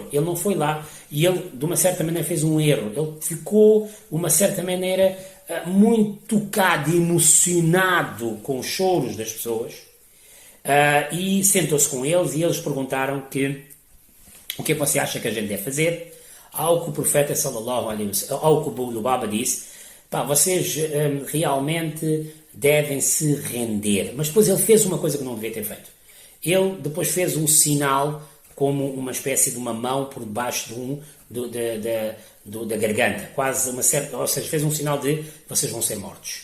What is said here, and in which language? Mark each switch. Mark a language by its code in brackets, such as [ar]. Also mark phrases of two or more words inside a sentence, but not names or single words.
[pt] Ele não foi lá e ele, de uma certa maneira, fez um erro. Ele ficou, de uma certa maneira, muito tocado, emocionado com os choros das pessoas. E sentou-se com eles e eles perguntaram o que é que você acha que a gente deve fazer? Ao que o profeta, [ar] صلى الله عليه وسلم, [pt] ao que Abu Lubaba disse, vocês realmente devem se render. Mas depois ele fez uma coisa que não devia ter feito. Ele depois fez um sinal, como uma espécie de uma mão por debaixo da garganta. Quase uma certa, ou seja, fez um sinal de vocês vão ser mortos.